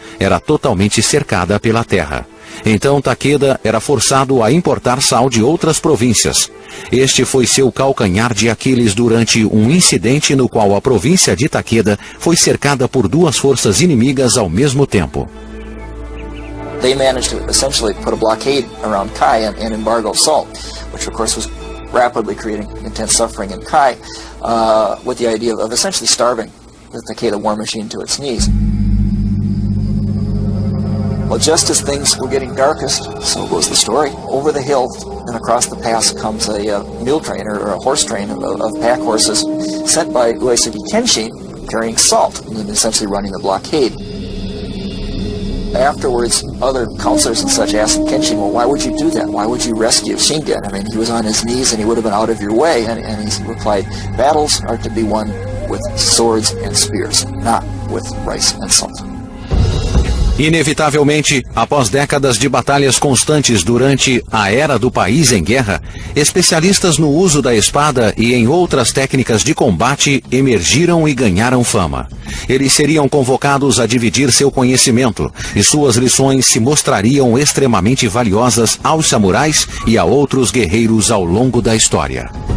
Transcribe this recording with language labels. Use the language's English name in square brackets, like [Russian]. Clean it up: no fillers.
[Portuguese] Era totalmente cercada pela terra. Então Takeda era forçado a importar sal de outras províncias. Este foi seu calcanhar de Aquiles durante um incidente no qual a província de Takeda foi cercada por duas forças inimigas ao mesmo tempo. [English] They managed to essentially put a blockade around Kai and embargo salt, which of course was rapidly creating intense suffering in Kai, with the idea of essentially starving the Takeda war machine to its knees. Well, just as things were getting darkest, so goes the story. Over the hill and across the pass comes a mule train or a horse train of pack horses sent by Uesagi Kenshin carrying salt and essentially running the blockade. Afterwards, other counselors and such asked Kenshin, well, why would you do that? Why would you rescue Shingen? I mean, he was on his knees and he would have been out of your way. And he replied, battles are to be won with swords and spears, not with rice and salt. [Portuguese] Inevitavelmente, após décadas de batalhas constantes durante a Era do País em Guerra, especialistas no uso da espada e em outras técnicas de combate emergiram e ganharam fama. Eles seriam convocados a dividir seu conhecimento, e suas lições se mostrariam extremamente valiosas aos samurais e a outros guerreiros ao longo da história.